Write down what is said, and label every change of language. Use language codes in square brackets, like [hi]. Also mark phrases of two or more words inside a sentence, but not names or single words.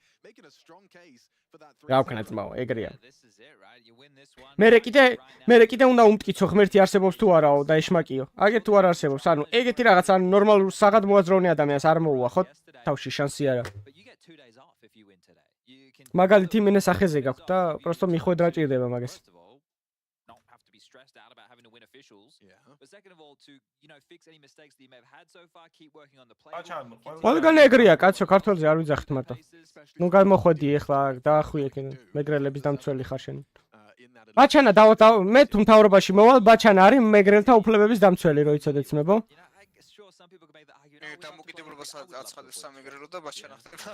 [ka] რა ვქნა ძმაო ეგრეა მე კიდე უნდა უმტკიცო ღმერთი არსებობს თუ არაო და ეშმაკიო აგერ თუ არ არსებობს ანუ ეგეთი რაღაც ანუ ნორმალურ საღად მოაზროვნე ადამიანს არ მოუვა ხო თავში შანსი არა მაგალითი იმენა სახეზე გაქვთ და просто მიხვედრა ჭირდება მაგას [en] But second of all to fix any mistakes that you may have had so far keep working on the play. [ka] ყველგან ეგრეა კაცო ქართველზე არ ვიძახით მარტო. ნუ გამოხვედი ეხლა დაახვიე მეგრელების დამცველი ხარ შენ. ბაჩანა მე თუ მთავრობაში მოვალ ბაჩანა არის მეგრელთა უფლებების დამცველი რო იცოდეთ ძმებო. დამოკიდებულებას აცხადებს სამეგრელო და ბაჩანა ხდება.